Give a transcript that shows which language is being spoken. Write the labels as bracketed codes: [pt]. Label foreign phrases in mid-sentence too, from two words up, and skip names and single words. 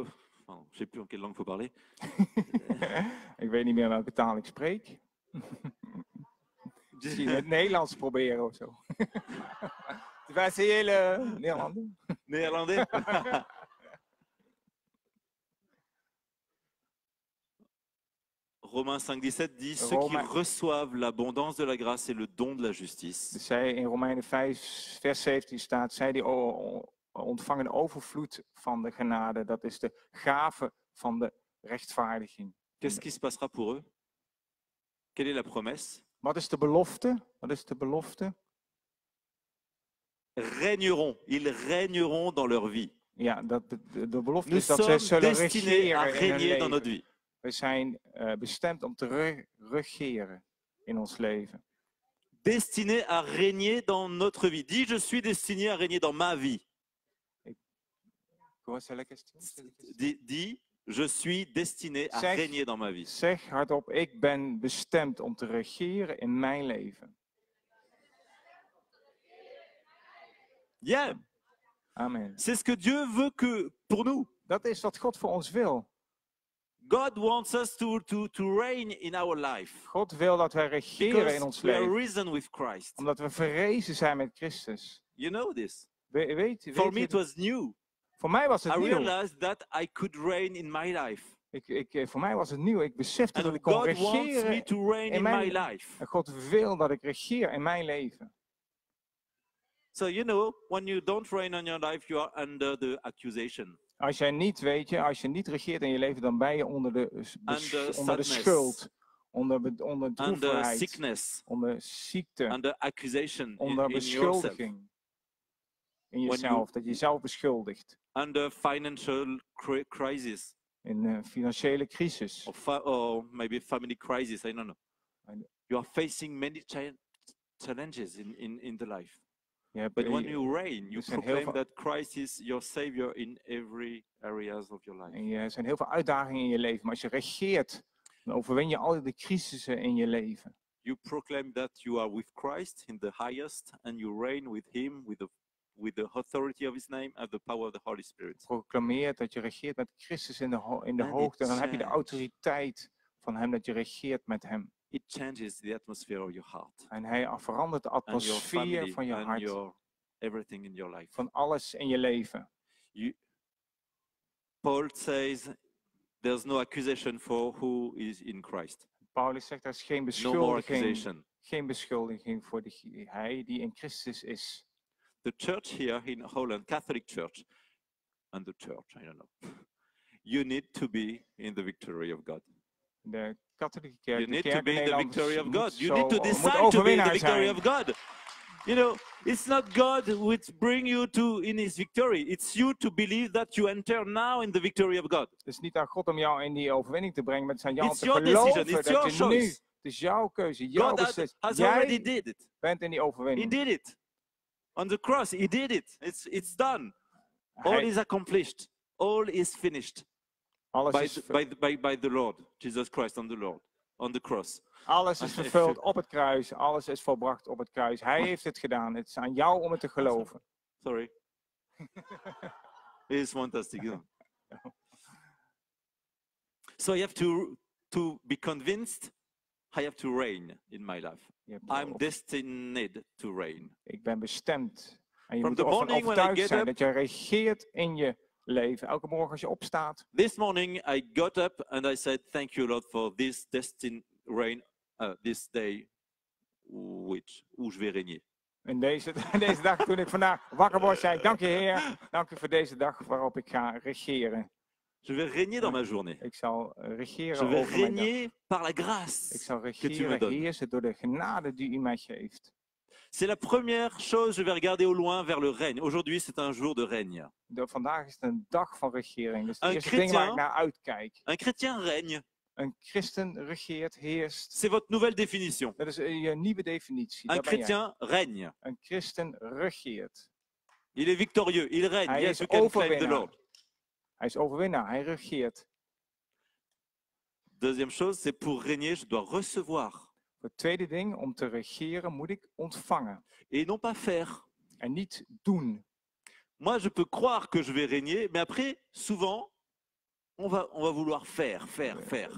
[fr] Pardon, je sais plus en quelle langue faut parler. [nl] Ik weet niet meer welke taal ik spreek. Misschien het Nederlands proberen of zo. Wij zijn hele Nederlander. [fr] Néerlandais. Romains 5:17 dit ceux qui reçoivent l'abondance de la grâce et le don de la justice. [nl] Dus zij in Romeinen 5, vers 17 staat, zij die ontvangen de overvloed van de genade, dat is de gave van de rechtvaardiging. [fr] Qu'est-ce qui se passera pour eux? Quelle est la promesse? [nl] Wat is de belofte? Wat is de belofte? [fr] Régneront, ils régneront dans leur vie. [nl] Ja, de belofte [fr] Nous [nl] is dat zij [fr] sommes [nl] zullen [fr] destinés à [nl] regeren in hun [fr] régner dans notre [nl] leven. [fr] vie. [nl] We zijn bestemd om te regeren in ons leven. [fr] Destinés à régner dans notre vie. Dis, je suis destiné à régner dans ma vie. Dis, je suis destiné à régner dans ma vie. [nl] Zeg hardop, ik ben bestemd om te regeren in mijn leven. Yeah. Amen. [fr] C'est ce que Dieu veut que pour nous. [nl] Dat is wat God voor ons wil. [en] God wants us to reign in our life. [nl] God wil dat wij regeren in ons [en] we are [nl] leven. [en] risen with Christ. [nl] Omdat we verrezen zijn met Christus. [en] You know this. [nl] Weet [en] For me it was new. [nl] Voor mij was het [en] I [nl] nieuw. [en] realized that I could reign in my life. [nl] Voor mij was het nieuw. Ik besefte dat ik kon [en] God wants me [nl] regeren [en] to reign in my life. [nl] En God wil dat ik regeer in mijn leven. [en] So you know, when you don't reign in your life, you are under the accusation. [nl] Als jij niet, weet je, als je niet regeert in je leven, dan ben je onder de schuld, onder droefheid, [en] sickness, [nl] onder ziekte, [en] under accusation, [nl] onder beschuldiging in jezelf, dat je jezelf beschuldigt. [en] Under financial crisis. [nl] In financiële crisis. [en] Or maybe family crisis, I don't know. You are facing many challenges in the life. But when you reign, you proclaim that Christ is your Savior in every areas of your life. [nl] En er zijn heel veel uitdagingen in je leven, maar als je regeert, dan overwin je al die crisissen in je leven. [en] You proclaim that you are with Christ in the highest, and you reign with Him with the authority of His name and the power of the Holy Spirit. [nl] Proclameer dat je regeert met Christus in de hoogte, en dan heb je de autoriteit van Hem, dat je regeert met Hem. [en] It changes the atmosphere of your heart. [nl] En hij verandert de atmosfeer van je hart. [en] Everything in your life. [nl] Van alles in je leven. [en] Paul says there's no accusation for who is in Christ. [nl] Paulus zegt er is geen beschuldiging voor hij die in Christus is. [en] The church here in Holland, Catholic Church, and the church, I don't know. You need to be in the victory of God. [nl] De katholieke kerk, [en] you need to be in the victory of God. You need to decide to be in the victory of God. You know, it's not God which bring you to in His victory. It's you to believe that you enter now in the victory of God. [nl] Het is niet aan God om jou in die overwinning te brengen, maar het is aan jou om te geloven dat je nu. Het is jouw keuze, jouw beslissing. [en] God already did it. [nl] Bent in die overwinning. [en] He did it. On the cross, He did it. It's done. All is accomplished. All is finished. By the Lord, Jesus Christ on the cross. [nl] Alles is vervuld op het kruis. Alles is volbracht op het kruis. Hij heeft het gedaan. Het is aan jou om het te geloven. [en] Sorry. It is fantastic. You know? So I have to be convinced. I have to reign in my life. I'm destined to reign. [nl] Ik ben bestemd. En je moet ervan overtuigd zijn dat je regeert in je leven. Elke morgen als je opstaat. [en] This morning I got up and I said, "Thank you, Lord, for this destined reign, this day, [fr] où je vais régner." [nl] En deze dag, toen ik vandaag wakker word, zei ik: "Dank je, Heer, dank u voor deze dag waarop ik ga regeren." [fr] Je vais régner dans ma journée. [nl] Ik zal regeren [fr] je vais [nl] over mijn [fr] régner [nl] dag. [fr] par la grâce. [nl] Ik zal regeren, heersen door de genade die u mij geeft. [fr] C'est la première chose, je vais regarder au loin vers le règne. Aujourd'hui, c'est un jour de règne. [nl] Vandaag is het een dag van regering. Dus het eerste ding waar ik naar uitkijk. [fr] Un chrétien règne. [nl] Een christen regeert, heerst. [fr] C'est votre nouvelle définition. [nl] Dat is je nieuwe definitie. [fr] Un chrétien règne. [nl] Een christen regeert. [fr] Il est victorieux, il règne. [nl] Hij [en] yes, [nl] is [en] you can claim the [nl] overwinnaar. [en] Lord. [nl] Hij is overwinnaar, hij regeert. [fr] Deuxième chose, c'est pour régner, je dois recevoir. [nl] Het tweede ding, om te regeren moet ik ontvangen. [fr] Et non pas faire. [nl] En niet doen. [fr] Moi, je peux croire que je vais régner, mais après, souvent, on va vouloir faire.